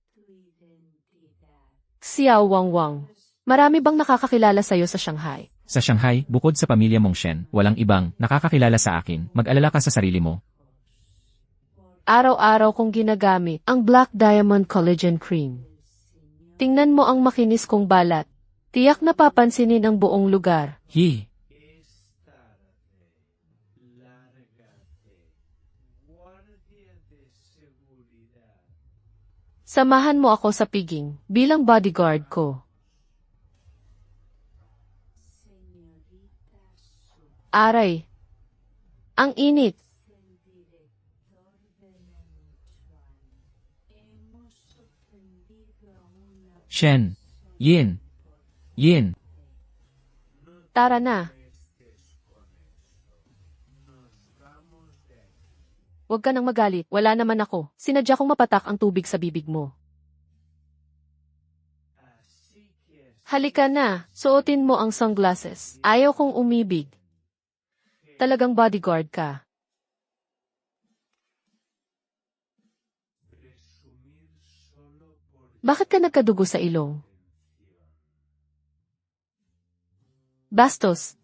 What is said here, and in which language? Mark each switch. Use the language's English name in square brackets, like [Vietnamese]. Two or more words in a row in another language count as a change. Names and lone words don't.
[Filipino] Xiao Wangwang, marami bang nakakakilala sa'yo sa Shanghai? Sa Shanghai, bukod sa pamilya mong Shen, walang ibang nakakakilala sa akin. Mag-alala ka sa sarili mo. Araw-araw kong ginagamit ang Black Diamond Collagen Cream. Tingnan mo ang makinis kong balat. Tiyak napapansinin ang buong lugar. Hi! [Spanish] Es tarde. Lárgate. Guardia de seguridad. [Filipino] Samahan mo ako sa piging bilang bodyguard ko. Aray! Ang init! [Spanish] el director de la Nichuan. Hemos ofendido a una [Filipino] Shen! Yin! Yin! Tara na! Huwag ka nang magalit, wala naman ako. Sinadya kong mapatak ang tubig sa bibig mo. [Spanish] Así que [Filipino] Halika na, suotin mo ang sunglasses. Ayaw kong umibig. Talagang bodyguard ka. [Spanish] presumir solo por [Filipino] Bakit ka nagkadugo sa ilong? Bastos,